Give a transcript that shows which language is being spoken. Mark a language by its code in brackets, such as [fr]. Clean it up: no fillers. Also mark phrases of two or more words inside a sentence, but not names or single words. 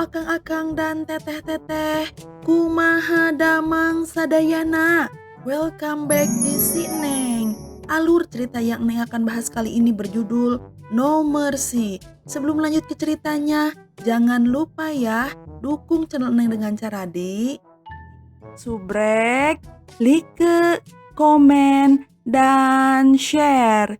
[su] akang dan teteh-teteh, kumaha damang sadayana. [en] Welcome back [id] di Si Neng. Alur cerita yang Neng akan bahas kali ini berjudul No Mercy. Sebelum lanjut ke ceritanya, jangan lupa ya, dukung channel Neng dengan cara di subrek, like, komen, dan share.